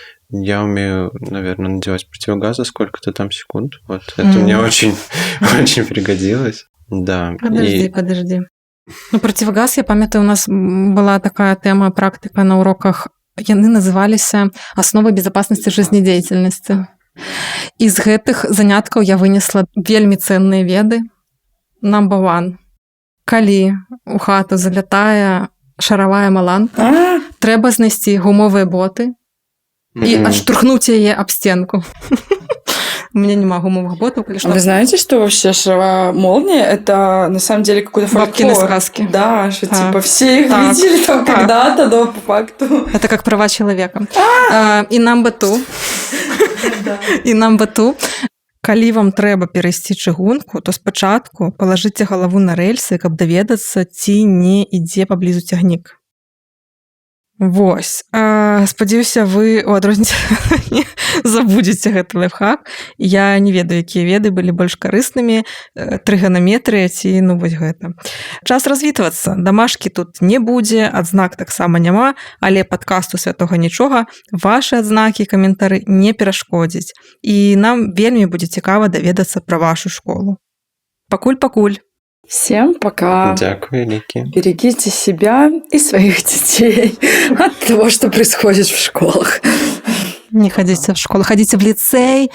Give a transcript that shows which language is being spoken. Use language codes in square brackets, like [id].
[ru] Я умею, наверное, надевать противогазы сколько-то там секунд. Вот это мне очень, очень пригодилось. Да. Подожди. Ну, противогаз, я памятаю, у нас была такая тема, практика на уроках. [be] Яны называліся «Основы безопасности жизнедеятельности». Из гэтых заняткаў я вынесла вельмі ценныя веды. [en] Number one. [be] Калі у хату залятае шаравая маланка, трэба знайсці гумовыя боты и отштурхнуть яе об стенку. [ru] У меня нема гумовых ботов. Вы знаете, что вообще шаровая молния — это на самом деле какой-то фольклор? Бабкины сказки. Да, что типа все их видели там когда-то, но по факту. Это как права человека. И [en] number two. [be] Калі вам трэба перайсці чыгунку, то спачатку палажыце галаву на рэльсы, каб даведацца, ці не ідзе паблізу цягнік. Вось. Спадзяюся, вы у адрозненне не забудзеце гэты лайфхак. Я не ведаю, якія веды былі больш карыснымі, трыганаметрыя ці вось гэта. Час развітвацца. Дамашкі тут не будзе, адзнак таксама няма, але падкасту святога нічога вашы адзнакі, каментары не перашкодзяць. І нам вельмі будзе цікава даведацца пра вашу школу. Пакуль-пакуль. [ru] Всем пока. [be] Дякую, вялікі. [ru] Берегите себя и своих детей от того, что происходит в школах. Не ходите в школу, ходите в лицей.